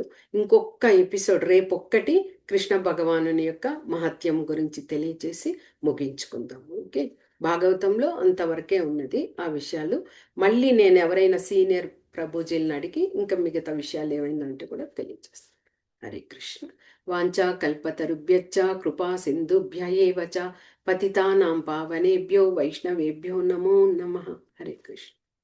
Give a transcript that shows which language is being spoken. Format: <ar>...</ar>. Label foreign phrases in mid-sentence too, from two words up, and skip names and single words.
<te>ఇంకొక ఎపిసోడ్ రేపొక్కటి కృష్ణ భగవానుని యొక్క మహత్యం గురించి తెలియచేసి ముగించుకుందాం. ఓకే, భాగవతంలో అంతవరకే ఉన్నది ఆ విషయాలు. మళ్ళీ నేను ఎవరైనా సీనియర్ ప్రభుజీలను అడిగి ఇంకా మిగతా విషయాలు ఏమైనా అంటే కూడా తెలియజేస్తాను. హరే కృష్ణ.</te> <sa>వాంఛా కల్పతరుభ్యశ్చ కృపా సింధుభ్య ఏవ చ పతితానాం పావనేభ్యో వైష్ణవేభ్యో నమో నమః.</sa> <te>హరే కృష్ణ.</te>